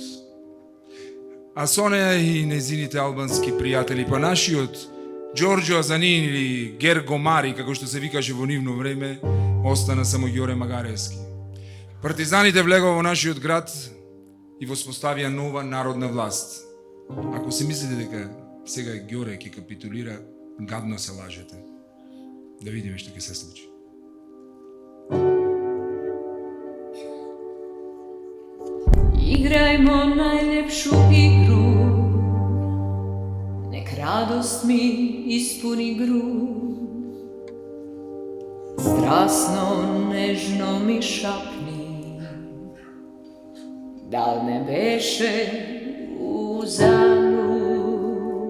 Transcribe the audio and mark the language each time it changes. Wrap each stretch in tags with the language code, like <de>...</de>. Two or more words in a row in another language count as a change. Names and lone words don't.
<mk>А со неја и незините албански пријатели, па нашиот Ѓорѓо Азанин или Гер Гомари, како што се викаше во нивно време, остана само Ѓоре Магаревски. Партизаните влегоа во нашиот град и воспоставија нова народна власт. Ако се мислите дека сега Ѓоре ќе капитулира, гадно се лажете. Да видиме што ќе се случи.</mk> <sr>Igrajmo najljepšu igru, nek radost mi ispuni grud. Strasno, nežno mi šapni, dal ne beše uzalud.</sr>